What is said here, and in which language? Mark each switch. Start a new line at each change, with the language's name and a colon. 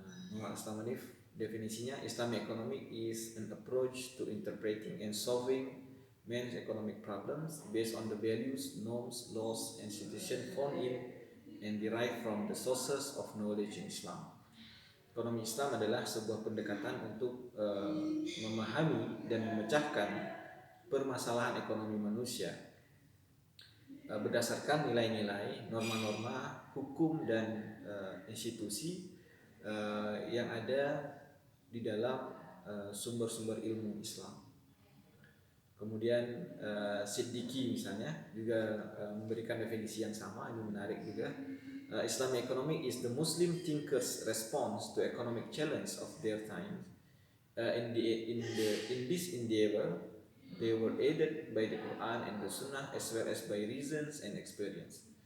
English: Muhammad Aslam Hanif definisinya, Islamic economic is an approach to interpreting and solving man's economic problems based on the values, norms, laws, and institutions found in and derived from the sources of knowledge in Islam.
Indonesian: Ekonomi Islam adalah sebuah pendekatan untuk memahami dan memecahkan permasalahan ekonomi manusia berdasarkan nilai-nilai, norma-norma, hukum dan institusi yang ada di dalam sumber-sumber ilmu Islam. Kemudian Siddiqi misalnya juga memberikan definisi yang sama, ini menarik juga.
English: Islamic economic is the Muslim thinkers' response to economic challenge of their time. In this endeavor, they were aided by the Quran and the Sunnah as well as by reasons and experience.